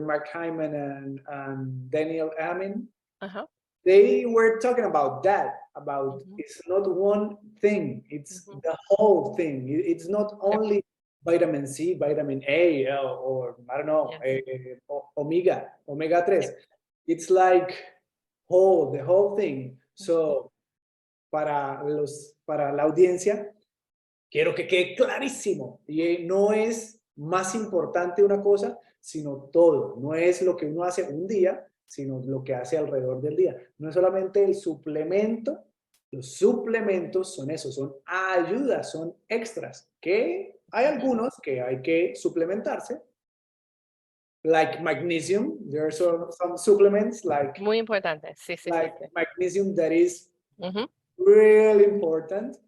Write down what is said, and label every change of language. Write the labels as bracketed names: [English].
[English] Mark Hyman and Daniel Amin. They were talking about that, about it's not one thing, it's the whole thing. It's not only vitamin C, vitamin A, or I don't know, omega 3. It's like the whole thing. [Spanish] So, para la audiencia, quiero que quede clarísimo. Y no es más importante una cosa, sino todo. No es lo que uno hace un día, sino lo que hace alrededor del día. No es solamente el suplemento. Los suplementos son eso, son ayudas, son extras. Que hay algunos que hay que suplementarse. [English] Like magnesium. There are some supplements like... [Spanish] Muy importante. Sí. [English] Magnesium that is really important.